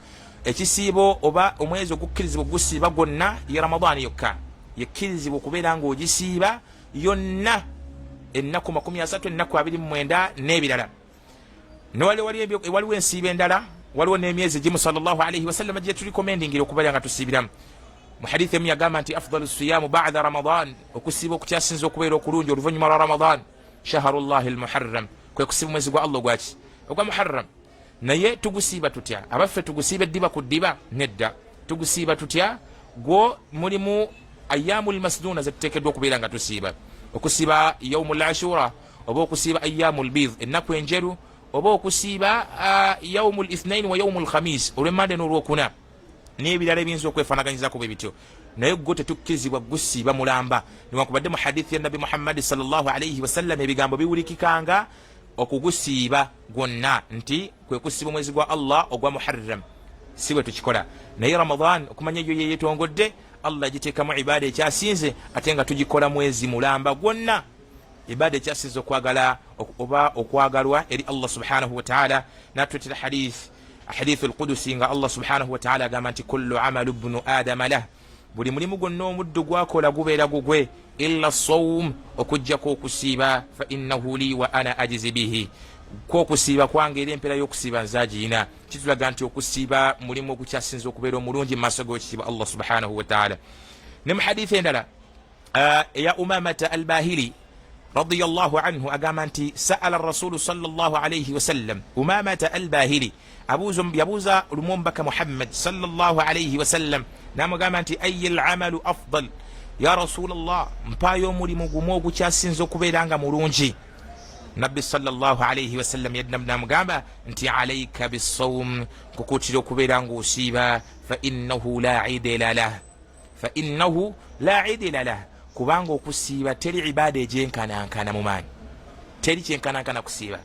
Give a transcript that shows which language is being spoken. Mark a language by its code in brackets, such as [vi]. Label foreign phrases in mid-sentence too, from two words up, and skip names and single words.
[lg] Ekisiibo oba omwezi ogukkirizibwa ogusiiba gwonna ye Ramadani yokka yekkirizibwa okubeera ng'ogisiiba yonna ennaku 30 ennaku 29 n'ebirala. Waliwo ensiibo endala, waliwo n'emyezi gimu [ar] صلى الله عليه وسلم [lg] gye tulikomendingira okubeera nga tusiibiramu. Mu hadithi emu yagamba nti [ar] أفضل الصيام بعد رمضان, [lg] okusiiba okukyasinza okubeera okulungi oluvannyuma lwa Ramadan [ar] شهر الله المحرم, [lg] kwe kusiiba mwezi gwa Allah gwaki ogwa Muharram. Naye tugusiiba tutya? Abaffe tugusiiba eddiba ku ddiba? Nedda. Tugusiiba tutya? Gwo mulimu [ar] أيام مسنونة [lg] zetuteekeddwa okubeera nga tusiiba. Okusiiba [ar] يوم عاشوراء, [lg] oba okusiiba [ar] أيام البيض [lg] ennaku enjeru, oba okusiiba [ar] يوم الاثنين ويوم الخميس [lg] olw'emmande n'olwokuna n'ebirala ebiyinza okwefaanaganyizako bwe bityo. Naye gwo tetukkirizibwa gusiiba mulamba niwankubadde mu hadithi ya Nabi Muhammad [ar] صلى الله عليه وسلم [lg] ebigambo biwulikikanga okugusiiba gwonna nti kwe kusiiba mwezi gwa Allah ogwa Muharram. Si bwe tukikola. Naye Ramadan okumanya eyo yeyetongodde Allah agiteekamu ibaada ekyasinze ate nga tugikola mwezi mulamba gwonna, ibaada ekyasinze okwagala oba okwagalwa eri Allah [ar] سبحانه وتعالى. [lg] Natwetera hadith al-Qudusi nga Allah [ar] سبحانه وتعالى [lg] agamba nti [ar] كل عمل ابن آدم له, [lg] buli mulimu gwonna omuddu gwakola gubeera gugwe [ar] إلا الصوم, [lg] okujjako okusiiba, [ar] فإنه لي وأنا أجزي به, [lg] kwokusiiba kwange era empeera y'okusiiba nzagiyina. Kitulaga nti okusiiba mulimu ogukyasinza okubeera omulungi mu maaso g'ekitiibwa Allah [ar] سبحانه وتعالى. [lg] Ne mu hadithi endala eya Umamata al-Bahili [ar] رضي الله عنه [lg] agamba nti [ar] سأل رسول صلى الله عليه وسلم [lg] Umamata al-Bahili yabuuza lumu omubaka Muhammad [ar] صلى الله عليه وسلم [lg] n'amugamba nti [ar] أي العمل أفضل يا رسول الله, [lg] mpaayo omulimu gumu ogukyasinza okubeera nga mulungi. Nabbi [ar] صلى الله عليه وسلم [lg] n'amugamba nti [ar] عليك بالصوم, [lg] kukuutira okubeera ng'osiiba, [ar] فإنه لا عدل له, [lg] kubanga okusiiba teri ibaada egyenkanankana mu maanyi, teri kyenkanankana kusiiba.